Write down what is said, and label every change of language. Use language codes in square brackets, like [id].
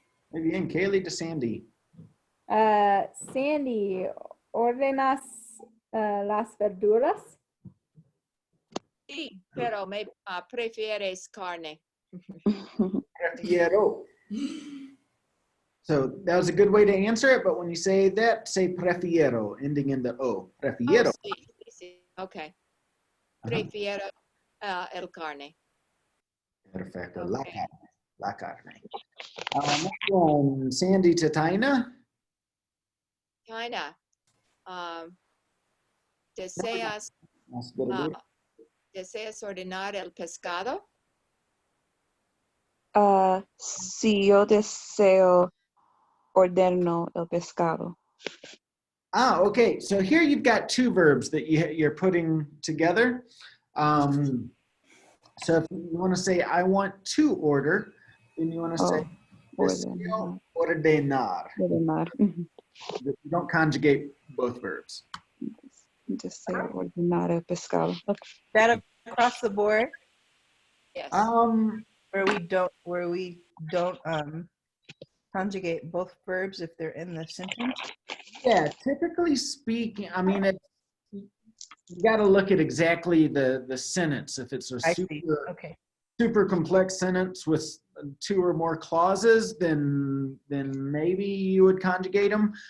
[es] Muy bien, Kaylee to Sandy. Sandy, ordenas las verduras? Sí, pero me prefieres carne. Prefiero. [en] So that was a good way to answer it, but when you say that, say prefiero, ending in the O. Oh, [es] Prefiero. sí, sí, sí. Okay. Prefiero el carne. Perfecto. [en] Okay. [es] La carne. [en] Next one, Sandy to Taina. China. [es] ¿Deseas, [en] That's good again. [es] ¿Deseas ordenar el pescado? Si yo deseo ordeno el pescado. [en] Okay. So here you've got two verbs that you're putting together. So if you want to say, I want to order, then you want to say, [es] deseo ordenar. Ordenar. [en] You don't conjugate both verbs. [es] Deseo ordenar el pescado. [en] That across the board, Yes. where we don't conjugate both verbs if they're in the sentence. Yeah, typically speaking, I mean, you got to look at exactly the sentence. If it's a super complex sentence with two or more clauses, then maybe you would conjugate them.